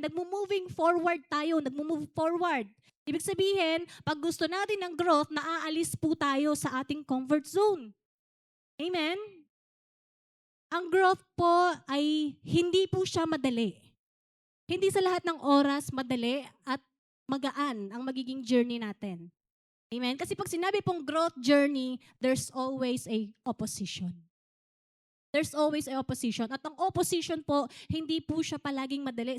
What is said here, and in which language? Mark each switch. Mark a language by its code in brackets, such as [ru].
[tl] Nagmo-moving forward tayo, nagmo-move forward. Ibig sabihin, pag gusto natin ng growth, naaalis po tayo sa ating comfort zone. Amen? Ang growth po ay hindi po siya madali. Hindi sa lahat ng oras madali at magaan ang magiging journey natin. Amen? Kasi pag sinabi pong growth journey, [en] there's always a opposition. There's always a opposition. [tl] At ang opposition po, hindi po siya palaging madali.